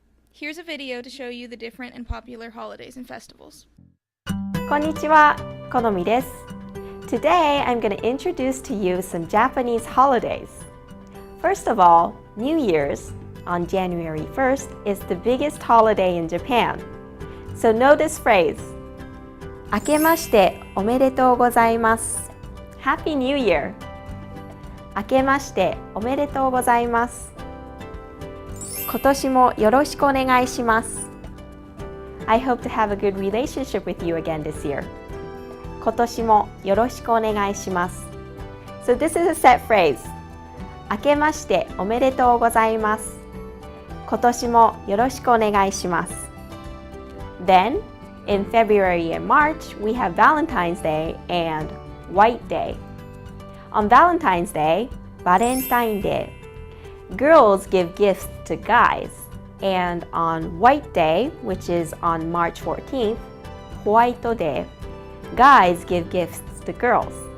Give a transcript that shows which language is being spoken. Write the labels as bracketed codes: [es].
[en] Here's a video to show you the different and popular holidays and festivals. [ja] Konnichiwa, Konomi desu. [en] Today I'm going to introduce to you some Japanese holidays. First of all, New Year's on January 1st is the biggest holiday in Japan. So know this phrase. [ja] 明けましておめでとうございます。 [en] Happy New Year! [ja] 明けましておめでとうございます。今年もよろしくお願いします。 [en] I hope to have a good relationship with you again this year. [ja] 今年もよろしくお願いします。 [en] So this is a set phrase. [ja] 明けましておめでとうございます。今年もよろしくお願いします。 [en] Then, in February and March, we have Valentine's Day and White Day. On Valentine's Day, Valentine Day, girls give gifts to guys. And on White Day, which is on March 14th, White Day, guys give gifts to the girls.